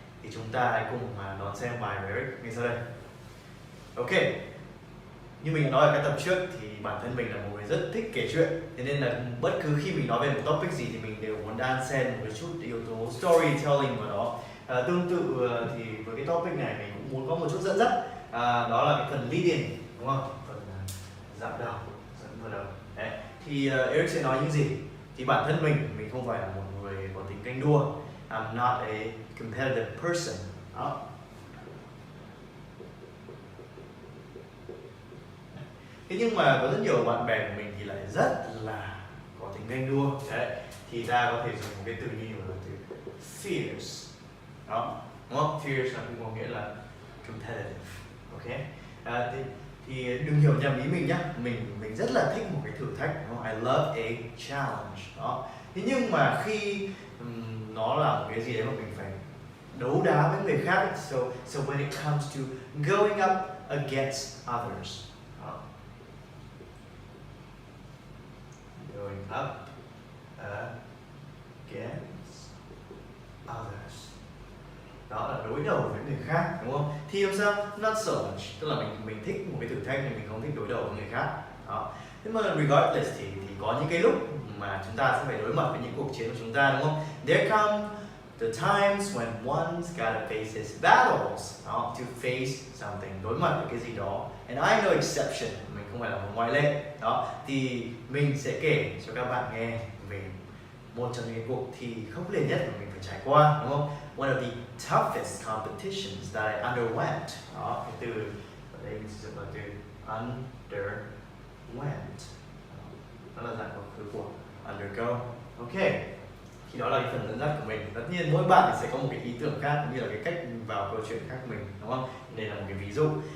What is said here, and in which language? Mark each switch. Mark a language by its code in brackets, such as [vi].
[vi] Thì chúng ta hãy cùng đón xem bài của Eric ngay sau đây. Ok, như mình đã nói ở cái tập trước thì bản thân mình là một người rất thích kể chuyện, thế nên là bất cứ khi mình nói về một topic gì thì mình đều muốn đan xen một chút yếu tố storytelling vào đó. Tương tự thì với cái topic này mình cũng muốn có một chút dẫn dắt, đó là cái phần lead-in đúng không? Phần dẫn đầu, dẫn vào đầu. Đấy. Thì Eric sẽ nói những gì? Thì bản thân mình không phải là một người có tính ganh đua. [en] I'm not a competitive person. [vi] Đó. Thế nhưng mà có rất nhiều bạn bè của mình thì lại rất là có tính ganh đua. Đấy. Thì ta có thể dùng một cái từ như là từ fierce. Đó, đúng không? Fierce là cũng có nghĩa là competitive. Ok. Thì đừng hiểu nhầm ý mình nhá. Mình rất là thích một cái thử thách, đúng không? [en] I love a challenge. [vi] Đó. Thế nhưng mà khi nó là một cái gì đấy mà mình phải đấu đá với người khác, [en] so when it comes to going up against others. [vi] Đó. [en] Going up against others. [vi] Đó là đối đầu với người khác, đúng không? Thì làm sao? [en] Not so much. [vi] Tức là mình thích một cái thử thách nhưng mình không thích đối đầu với người khác. Đó. Thế mà regardless thì có những cái lúc mà chúng ta sẽ phải đối mặt với những cuộc chiến của chúng ta, đúng không? [en] There come the times when one's gotta face his battles, đó, to face something, [vi] đối mặt với cái gì đó. [en] And I know exception, [vi] mình không phải là một ngoại lệ. Đó, thì mình sẽ kể cho các bạn nghe về một trong những cuộc thi khốc liệt nhất mà mình phải trải qua, đúng không? [en] One of the toughest competitions that I underwent. [vi] Đó, cái từ ở đây mình sử dụng là từ underwent. Đó là dạng động từ của undergo. Ok. Thì đó là cái phần dẫn dắt của mình. Tất nhiên mỗi bạn thì sẽ có một cái ý tưởng khác cũng như là cái cách vào câu chuyện khác mình, đúng không? Đây là một cái ví dụ.